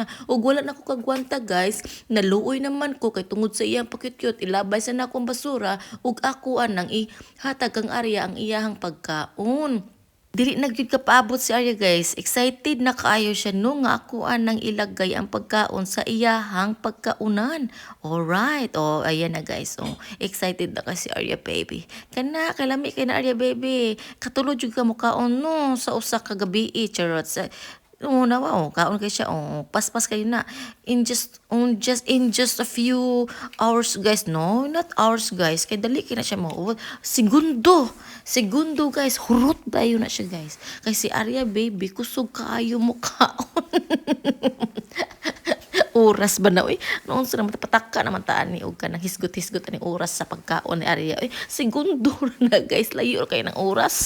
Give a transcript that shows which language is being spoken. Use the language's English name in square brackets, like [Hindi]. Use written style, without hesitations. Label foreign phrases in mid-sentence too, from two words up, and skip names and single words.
[Cebuano] Ug wala na ko kagwanta guys. Naluoy naman ko kay tungod sa iyang pakikyot. Ilabay sa na akong basura. Ug ako anang ihatag ang Arya ang iyahang pagkaon. Dili na gyud ka paabot si Arya guys. Excited na kaayo siya no nga ako nang ilagay ang pagkaon sa iyahang pagkaunan. [English] Alright. [Cebuano] O, ayan na guys. O, excited na kasi Arya baby. Kana, kalami kay na Arya baby. Katulog jud ka mo kaon no sa usa ka gabi charot. Oo nawa kaon kay siya paspas kayo na [English] in just a few hours guys no not hours guys [Cebuano] kay dali kay na siya mo segundo guys hurot dayo na siya guys kay si Arya baby kusog kaayo mo kaon oras ba na uy noon sa naman pataka naman taan ni og kanang hisgot-hisgot ani oras sa pagkaon ni Arya uy segundo na guys layo kay ng oras.